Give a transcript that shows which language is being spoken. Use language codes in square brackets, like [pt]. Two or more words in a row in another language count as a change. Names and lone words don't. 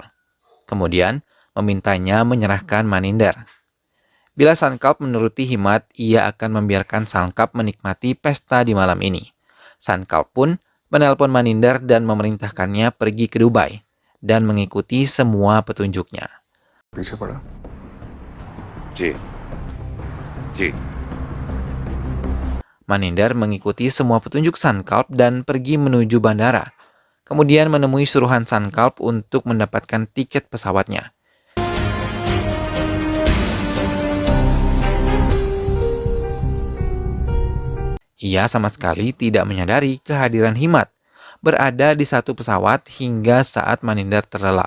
[id] Kemudian, memintanya menyerahkan Maninder. Bila Sankalp menuruti Himat, ia akan membiarkan Sankalp menikmati pesta di malam ini. Sankalp pun menelpon Maninder dan memerintahkannya pergi ke Dubai dan mengikuti semua petunjuknya. [hi] पीछे पड़ा जी जी [id] Maninder mengikuti semua petunjuk Sankalp dan pergi menuju bandara. Kemudian menemui suruhan Sankalp untuk mendapatkan tiket pesawatnya. Ia sama sekali tidak menyadari kehadiran Himat berada di satu pesawat hingga saat Maninder terlelap.